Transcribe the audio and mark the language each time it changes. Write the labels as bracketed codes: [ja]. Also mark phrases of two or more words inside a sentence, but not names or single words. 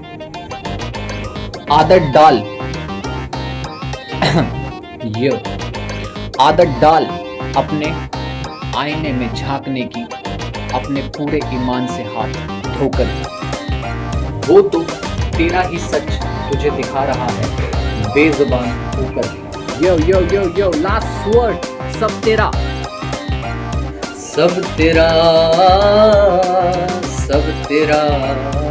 [hi] आदत डाल ये आदत डाल अपने आईने में झांकने की, अपने पूरे ईमान से हाथ धोकर भी। वो तो तेरा ही सच तुझे दिखा रहा है बेजुबान होकर भी। [en] yo yo yo yo last word, [hi] सब तेरा, सब तेरा, सब तेरा।